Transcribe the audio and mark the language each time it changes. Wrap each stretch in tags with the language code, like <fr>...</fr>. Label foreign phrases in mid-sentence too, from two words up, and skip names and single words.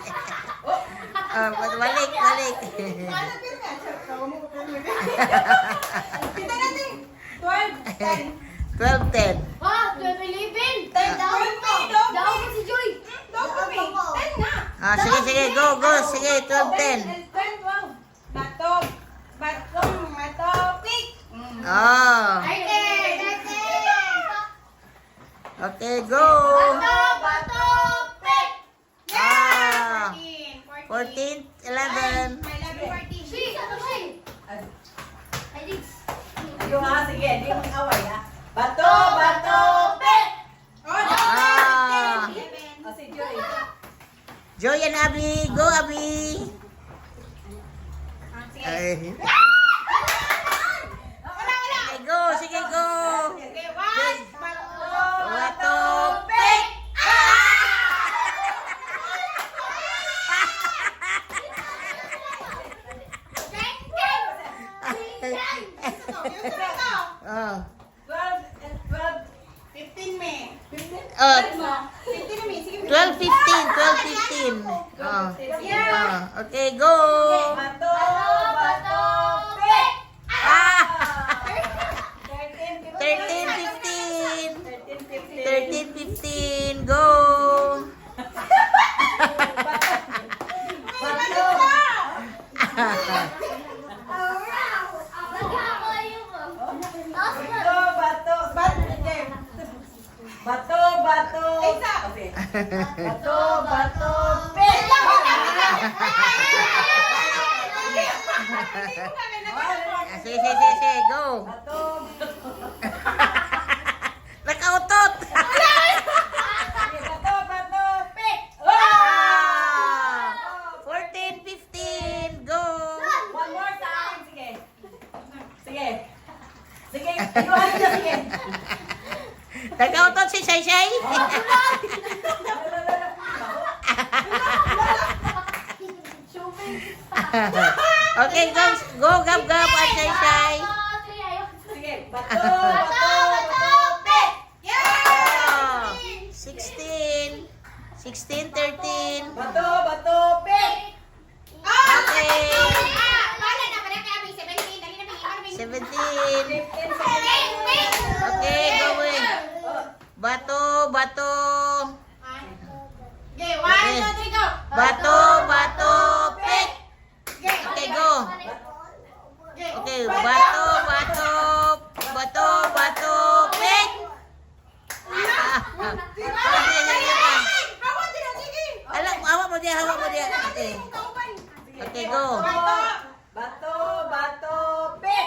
<tl>Balik, balik. Ano pirmi? Kita natin. 12, 10. 12-10. Ah, 12-11. Down Daw si Joy. Down kami. 10 na. Sige, sige,</tl> <en>go, go.</en> <tl>Sige, 12-10. 12, wow. Bato, bato, bato, pick.</tl> <en>Oh. Okay, go.</en> <tl>Bato, pick. Ah. 14. 14, 11.</tl> <en>My love, 14.</en> <tl>Si, ano si? Ay, di. Yung sige, di mo away ha. Bato, bato, pick. Ah. O si Joy.</tl> <en>Joy and Abby. Go, Abby.</en> <tl>Sige. Ay. Wala.</tl> <en>Okay, go. Sige, go.</en> <tl>Okay, 1, bato, Bato, pick. Oh. 12, 15 me. 15? Oh. 15 na me. Sige. 12, 15. 12, 15. Oh. Oh. Okay, go. Bato, bato, pick. Ah. 13, 13, 15. 13, 15. Go. Bato. Bato, bato. Bato, bato, pick. Sige, sige, sige, sige. Go. Bato. Nakautot. Bato, bato, pick. Ah. 14, 15. Go.</tl> <en>One more time.</en> <tl>Sige. Sige. Sige. Inuhan niya, sige. Nakautot si Shay Shay. Okay, go. Go, Gab, Gab, at Shay Shay. Sige. Bato, bato, pick. Oh. 16. 16, 13. Bato, bato, pick. Okay. 17. 15, 17.</tl> <en>Okay, going.</en> <tl>Bato, bato.</tl> <en>Okay, 1, 2, 3, go.</en> <tl>Bato, bato,</tl> <en>pick. Okay, go.</en> <tl>Okay, bato, bato. Bato, bato, pick. Alam, hawa mo dia, hawa mo dia.</tl> <en>Okay. Okay, go.</en> <tl>Bato, bato, pick.</tl>